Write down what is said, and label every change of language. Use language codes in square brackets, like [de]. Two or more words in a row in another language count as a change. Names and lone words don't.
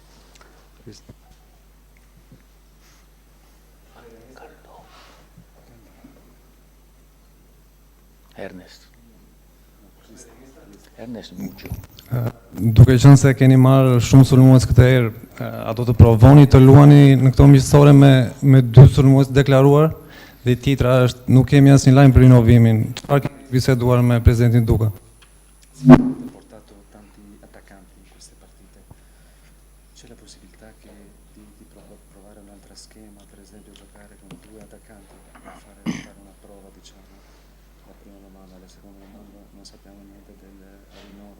[sq] Ernest Muccio. Duke qenë se keni marrë shumë sulmues këtë herë, a do të provoni të luani në këto miqësore me 2 sulmues deklaruar dhe tjetra është nuk kemi asnjë lajm për rinovimin. Çfarë keni biseduar me presidentin Duka? [it] Portato tanti attaccanti in queste partite. C'è la possibilità di provare un altro schema, per esempio giocare con 2 attaccanti, fare una prova, diciamo, la prima domanda, la seconda domanda, non sappiamo niente del rinnovo.